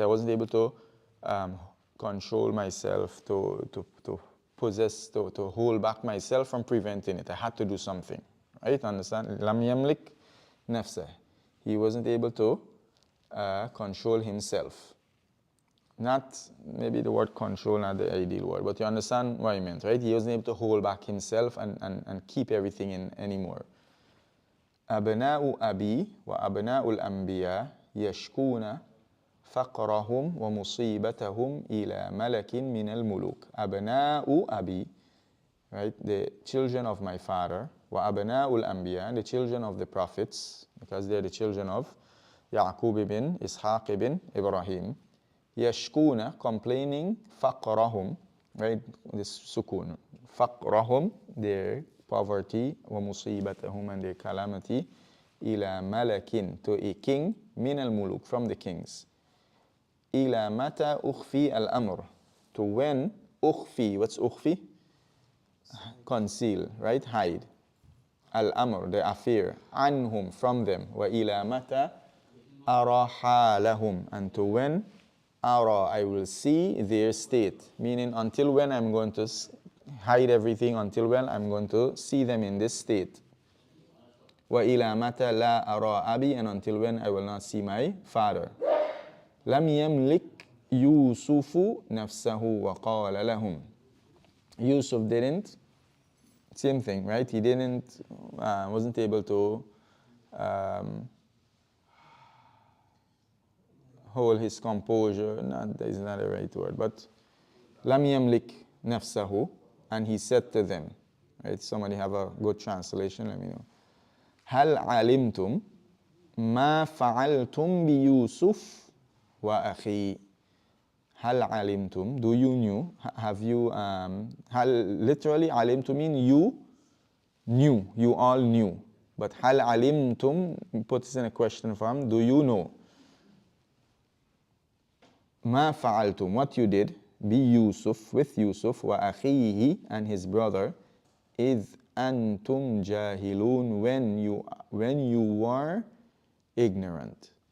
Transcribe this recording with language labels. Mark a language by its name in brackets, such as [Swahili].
[English] I wasn't able to control myself, to possess, to hold back myself from preventing it. I had to do something, right? Understand? Lam yamlik nafsah. He wasn't able to control himself. Not maybe the word control, not the ideal word, but you understand what I meant, right? He wasn't able to hold back himself and keep everything in anymore. [Arabic] أبناء أبي وأبناء الأنبياء يشكون فقرهم ومصيبتهم إلى ملك من الملوك. أبناء أبي, [English] right? The children of my father. [Arabic] وأبناء الأنبياء, [English] the children of the prophets, because they are the children of Yaqub ibn Ishaq ibn Ibrahim. [Arabic] يشكون, [English] complaining, [Arabic] فقرهم, [English] right? This sukun. [Arabic] فقرهم, [English] their poverty, [Arabic] ومصيبتهم, [English] and their calamity, [Arabic] إلى ملك, [English] to a king, [Arabic] من الملوك, [English] from the kings. [Arabic] إلى متى أخفي الأمر, [English] to when [Arabic] أخفي, [English] what's [Arabic] أخفي? [English] Conceal, right? Hide. [Arabic] الأمر, [English] the affair, [Arabic] عنهم, [English] from them. [Arabic] وإلى متى أرى حالهم, [English] and to when [Arabic] أرى, [English] I will see their state, meaning until when I'm going to hide everything, until when I'm going to see them in this state. [Arabic] وإلى متى لا أرى أبي, [English] and until when I will not see my father. [Arabic] لم يملك يوسف نفسه وقال لهم. [English] Yusuf didn't, same thing, right? He didn't, wasn't able to hold his composure. That is not the right word, but [Arabic] لم يملك نفسه, [English] and he said to them, right? Somebody have a good translation, let me know. [Arabic] هل علمتم ما فعلتم بيوسف وأخي. هل علمتم, [English] do you knew, have you, هل literally [Arabic] علمتم [English] mean you knew, you all knew. But [Arabic] هل علمتم [English] puts in a question form, do you know? [Arabic] ما فعلتم, [English] what you did, [Arabic] بيوسف, [English] with Yusuf, [Arabic] وأخيه, [English] and his brother, [Arabic] إذ أنتم جاهلون, [English] when you were ignorant.